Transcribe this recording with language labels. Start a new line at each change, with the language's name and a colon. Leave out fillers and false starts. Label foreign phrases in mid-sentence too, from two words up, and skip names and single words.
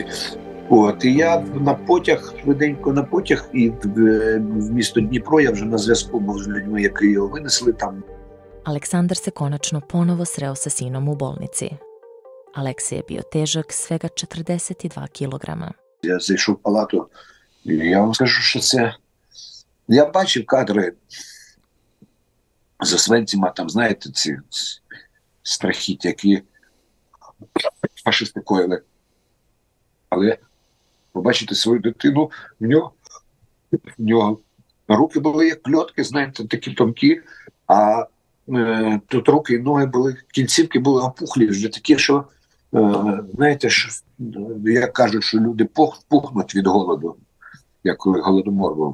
Ukrainian: От, і я на потяг, швиденько на потяг, і в місто Дніпро я вже на зв'язку був з людьми, які його винесли там.
Serbian: Aleksandar se konačno ponovo sreo sa sinom u bolnici. Aleksej je bio težak svega 42 kilograma.
Ukrainian: Я зайшов в палату, і я вам скажу, що це... Я бачив кадри з Освенцима, там, знаєте, ці страхіття, які фашисти коїли. Але побачити свою дитину, в нього руки були як кльотки, знаєте, такі тонкі, а тут руки і ноги були, кінцівки були опухлі, вже такі, що, знаєте, що, як кажуть, що люди пухнуть від голоду, як коли голодомор був.